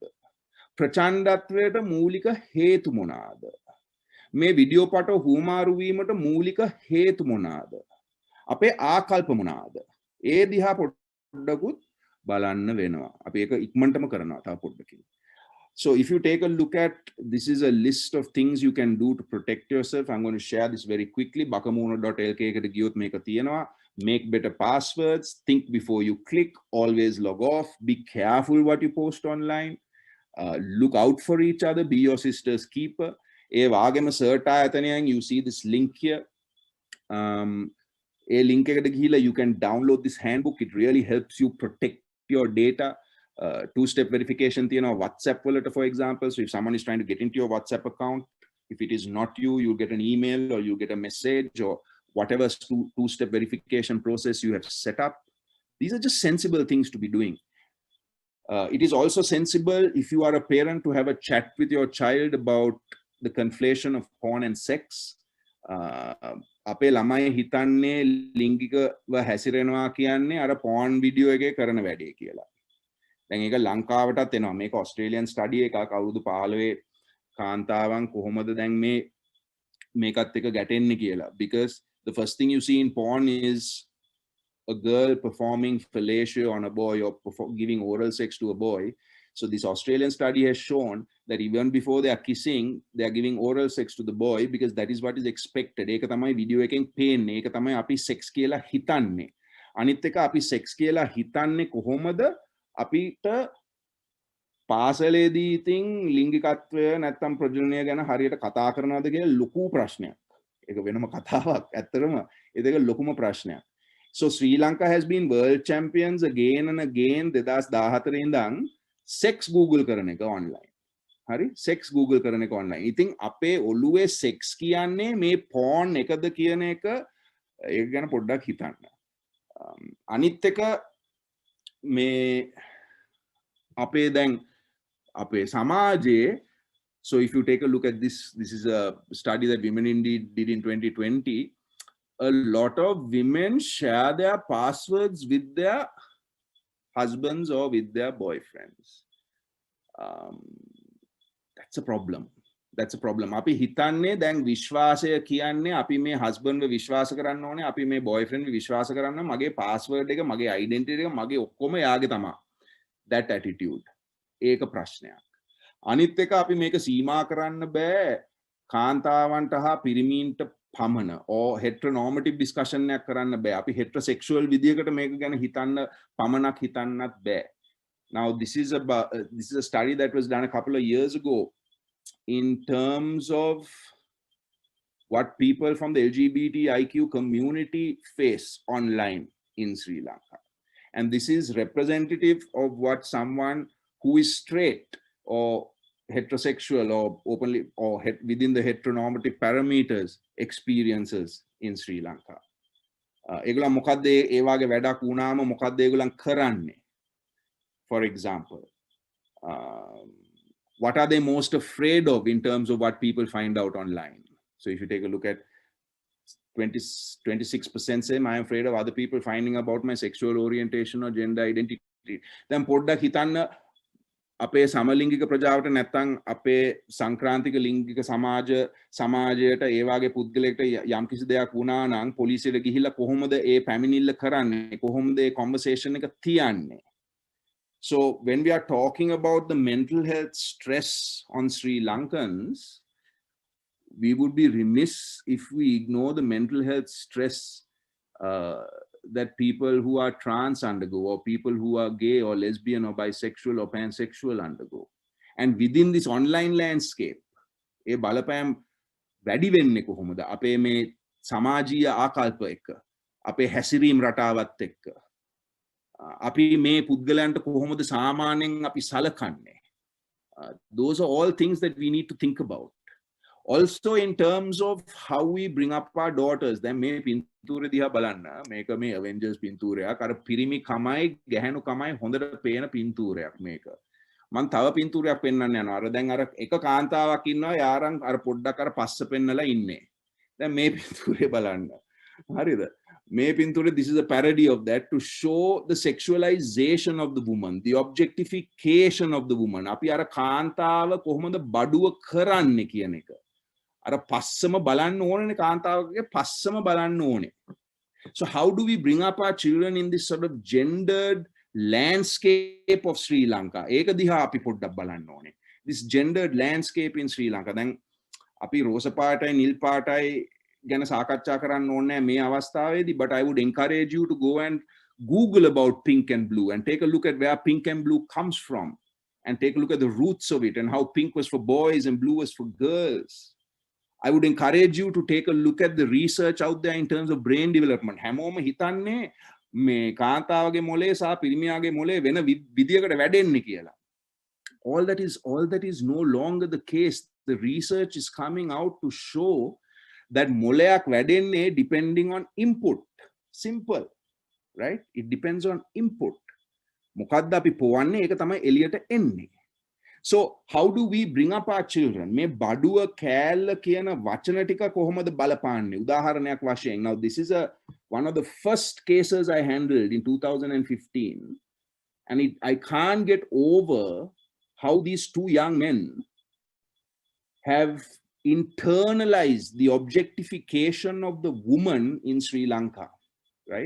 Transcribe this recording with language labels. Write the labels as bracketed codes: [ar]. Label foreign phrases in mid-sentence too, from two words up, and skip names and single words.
[si] ප්‍රචණ්ඩත්වයට මූලික හේතු මොනවාද? මේ වීඩියෝ පට හුමාරු වීමට මූලික හේතු මොනවාද? අපේ ආකල්ප මොනවාද? ඒ දිහා පොඩ්ඩකුත් බලන්න වෙනවා. අපි ඒක ඉක්මනටම කරනවා තව පොඩ්ඩකින්. [en] So if you take a look at, this is a list of things you can do to protect yourself. I'm going to share this very quickly. [si] bakamoona.lk එකට ගියොත් මේක තියෙනවා. [en] Make better passwords, think before you click, always log off, be careful what you post online, look out for each other, be your sister's keeper. [si] ඒ වාගේම සර්ට් ආයතනයෙන් [en] you see this link here. [si] ඒ link එකට ගිහිල්ලා [en] you can download this handbook. It really helps you protect your data. Two-step verification [si] තියෙනවා WhatsApp වලට, [en] for example. So if someone is trying to get into your WhatsApp account, if it is not you, you'll get an email or you get a message or whatever two-step verification process you have set up. These are just sensible things to be doing. It is also sensible if you are a parent to have a chat with your child about the conflation of porn and sex. [si] අපේ ළමයි හිතන්නේ ලිංගිකව හැසිරෙනවා කියන්නේ අර [en] porn video [si] එකේ කරන වැඩේ කියලා. දැන් ඒක ලංකාවටත් එනවා. මේක [en] Australian study [si] එකක් අවුරුදු 15 කාන්තාවන් කොහොමද දැන් මේකත් එක ගැටෙන්නේ කියලා. [en] Because the first thing you see in porn is a girl performing fellatio on a boy or giving oral sex to a boy. So this Australian study has shown that even before they are kissing, they are giving oral sex to the boy because that is what is expected. [si] ඒක තමයි වීඩියෝ එකෙන් පේන්නේ. ඒක තමයි අපි සෙක්ස් කියලා හිතන්නේ. අනිත් එක අපි සෙක්ස් කියලා හිතන්නේ කොහොමද? අපිට පාසලේදී ඉතින් ලිංගිකත්වය නැත්තම් ප්‍රජනනය ගැන හරියට කතා කරනවද කියලා ලොකු ප්‍රශ්නයක්. ඒක වෙනම කතාවක්. ඇත්තටම ඒක ලොකුම ප්‍රශ්නයක්. [en] So Sri Lanka has been world champions again and again 2014 ඉඳන් sex Google [si] කරන එක [en] online. හරි? [si] sex Google කරන එක online. ඉතින් අපේ ඔළුවේ sex කියන්නේ මේ porn එකද කියන එක ඒක ගැන පොඩ්ඩක් හිතන්න. අනිත් එක මේ අපේ දැන් අපේ සමාජයේ, [en] so if you take a look at this is a study that Women Indeed did in 2020. A lot of women share their passwords with their husbands or with their boyfriends. That's a problem. [si] අපි හිතන්නේ දැන් විශ්වාසය කියන්නේ අපි මේ husband ව විශ්වාස කරන්න ඕනේ, අපි මේ boyfriend ව විශ්වාස කරන්න, මගේ password එක, මගේ identity එක, මගේ ඔක්කොම යාගේ තමයි. [en] That attitude. [si] ඒක ප්‍රශ්නයක්. අනිත් එක අපි මේක සීමා කරන්න බෑ කාන්තාවන්ට හා පිරිමීන්ට පමණ, [en] or heteronormative discussion [si] එකක් කරන්න බෑ. අපි heterosexual විදියකට මේක ගැන හිතන්න පමණක් හිතන්නත් බෑ. [en] Now this is a study that was done a couple of years ago in terms of what people from the LGBTIQ community face online in Sri Lanka. And this is representative of what someone who is straight or heterosexual or openly or within the heteronormative parameters experiences in Sri Lanka. [si] ඒගොල්ලන් මොකද්ද ඒ වගේ වැඩක් වුණාම මොකද්ද ඒගොල්ලන් කරන්නේ? [en] For example, what are they most afraid of in terms of what people find out online? So if you take a look at 26% say I am afraid of other people finding about my sexual orientation or gender identity. [si] Then පොඩ්ඩක් හිතන්න අපේ සමලිංගික ප්‍රජාවට නැත්තම් අපේ සංක්‍රාන්තික ලිංගික සමාජයට ඒ වගේ පුද්ගලයෙක්ට යම් කිසි දෙයක් වුණා නම් පොලිසියට ගිහිල්ලා කොහොමද ඒ පැමිණිල්ල කරන්නේ? කොහොමද ඒ conversation එක තියන්නේ? [en] So when we are talking about the mental health stress on Sri Lankans, we would be remiss if we ignore the mental health stress that people who are trans undergo, or people who are gay or lesbian or bisexual or pansexual undergo. And within this online landscape, [si] ඒ බලපෑම් වැඩි වෙන්නේ කොහොමද? අපේ මේ සමාජීය ආකල්ප එක්ක, අපේ හැසිරීම් රටාවත් එක්ක, අපි මේ පුද්ගලයන්ට කොහොමද සාමාන්‍යයෙන් අපි සලකන්නේ? [en] Those are all things that we need to think about. Also in terms of how we bring up our daughters. [si] දැන් මේ පින්තූරය දිහා බලන්න. මේක මේ Avengers පින්තූරයක්. අර පිරිමි කමයි ගැහැණු කමයි හොඳට පේන පින්තූරයක් මේක. මම තව පින්තූරයක් පෙන්වන්න යනවා. අර දැන් අර එක කාන්තාවක් ඉන්නවා. යාරන් අර පොඩ්ඩක් අර පස්ස පෙන්නලා ඉන්නේ. දැන් මේ පින්තූරය බලන්න. හරිද? මේ පින්තූරය, [en] this is a parody of that to show the sexualization of the woman, the objectification of the woman. [si] අපි අර කාන්තාව කොහොමද බඩුව කරන්නේ කියන එක. අර පස්සම බලන්න ඕනේ කාන්තාවගේ පස්සම බලන්න ඕනේ. [en] So how do we bring up our children in this sort of gendered landscape of Sri Lanka? [si] ඒක දිහා අපි පොඩ්ඩක් බලන්න ඕනේ. [en] This gendered landscape in Sri Lanka. [si] දැන් අපි රෝස පාටයි නිල් පාටයි ගැන සාකච්ඡා කරන්න ඕනේ මේ අවස්ථාවේදී, [en] but I would encourage you to go and Google about pink and blue and take a look at where pink and blue comes from, and take a look at the roots of it and how pink was for boys and blue was for girls. I would encourage you to take a look at the research out there in terms of brain development. [si] හැමෝම හිතන්නේ මේ කාන්තාවගේ මොලේ සහ පිරිමියාගේ මොලේ වෙන විදියකට වැඩෙන්නේ කියලා. [en] All that is no longer the case. The research is coming out to show that [si] මොලයක් වැඩෙන්නේ [en] depending on input. Simple, right? It depends on input. [si] මොකද්ද අපි පොවන්නේ ඒක තමයි එළියට එන්නේ. [en] So how do we bring up our children? [si] මේ බඩුව කෑල්ල කියන වචන ටික කොහොමද බලපාන්නේ? උදාහරණයක් වශයෙන්, [en] now this is one of the first cases I handled in 2015, and I can't get over how these two young men have internalized the objectification of the woman in Sri Lanka, right?